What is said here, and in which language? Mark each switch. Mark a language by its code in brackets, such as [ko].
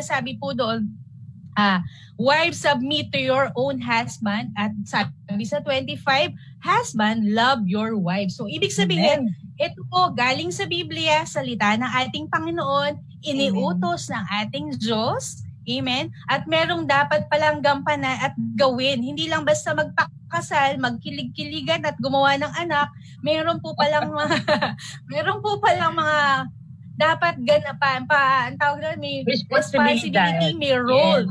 [tl] Sabi po doon, [en] wives, submit to your own husband. [tl] At sabi sa [en] 25, husband, love your wife. [tl] So, ibig sabihin, ito po galing sa Biblia, salita ng ating Panginoon, iniutos ng ating Diyos, Amen? At merong dapat palang gampanan at gawin. Hindi lang basta magpakasal, magkilig-kiligan at gumawa ng anak. Meron po palang mga meron po palang mga dapat ganapan pa. Ang tawag doon, may responsibility, may role.